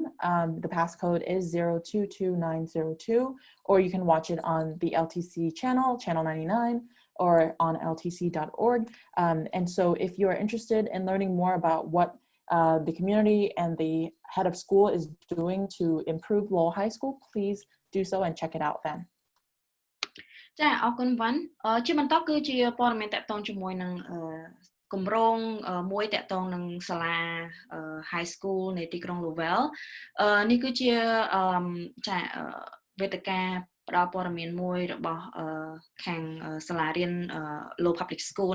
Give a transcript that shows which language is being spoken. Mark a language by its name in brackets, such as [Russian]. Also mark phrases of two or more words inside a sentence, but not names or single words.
[English] The passcode is 022902, or you can watch it on the LTC channel, channel 99, or on ltc.org. And so if you are interested in learning more about what the community and the head of school is doing to improve Lowell High School, please do so and check it out then. [Khmer] ចាអរគុណវ៉ាន់ជាបន្តគឺជាព័ត៌មានតាក់ទងជាមួយនឹងគម្រោងមួយតាក់ទងនឹងសាលា [English] High School [Khmer] នៃទីក្រុង Lowell នេះគឺជាចាវេទិកាផ្ដល់ព័ត៌មានមួយរបស់ខាងសាលារៀន Low Public School